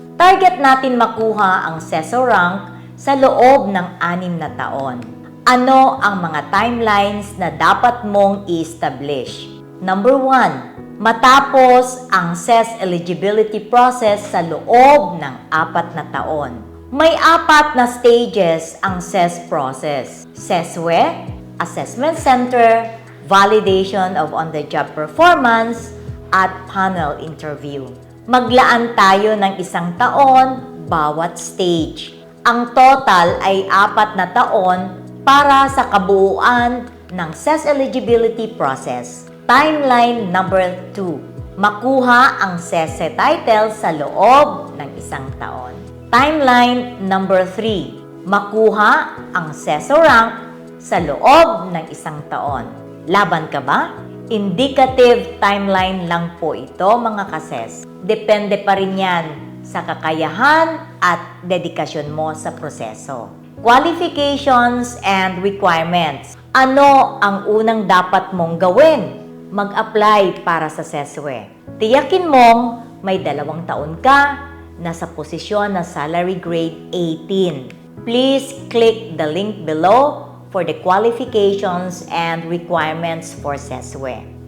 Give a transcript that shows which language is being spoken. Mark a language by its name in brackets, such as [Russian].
[Filipino] Target natin makuha ang seso rank sa loob ng 6 na taon. Ano ang mga timelines na dapat mong i-establish? Number 1, matapos ang SES eligibility process sa loob ng 4 na taon. May 4 na stages ang SES process. [English] SESWE, Assessment Center, Validation of On-the-Job Performance, at Panel Interview. [Filipino] Maglaan tayo ng 1 taon bawat stage. Ang total ay 4 na taon para sa kabuuan ng SES eligibility process. Timeline number 2. Makuha ang SES title sa loob ng 1 taon. Timeline number 3. Makuha ang SES rank sa loob ng 1 taon. Laban ka ba? Indicative timeline lang po ito mga kases. Depende pa rin yan sa kakayahan at dedikasyon mo sa proseso. [English] Qualifications and requirements. [Filipino] Ano ang unang dapat mong gawin? Mag-apply para sa SESWE. Tiyakin mong may 2 taon ka na sa posisyon na salary grade 18. [English] Please click the link below for the qualifications and requirements for SESWE.